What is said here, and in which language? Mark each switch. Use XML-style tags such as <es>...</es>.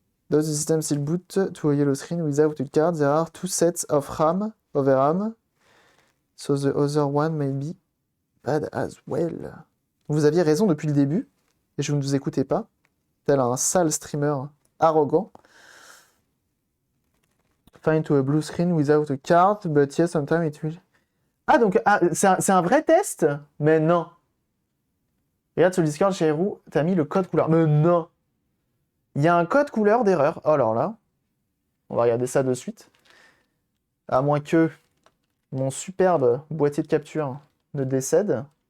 <en>Does the system still boot to a yellow screen without a card? There are two sets of RAM, overram. So the other one may be bad as well.</en> <fr>Vous aviez raison depuis le début, et je ne vous écoutais pas, tel un sale streamer arrogant.</fr> <en>Find to a blue screen without a card, but yes, sometimes it will...</en> <fr>Ah, donc c'est un vrai test? Mais non. Regarde sur le Discord chez Hero, t'as mis le code couleur. Mais non. Il y a un code couleur d'erreur. Oh, alors là, on va regarder ça de suite. À moins que mon superbe boîtier de capture ne décède.</fr>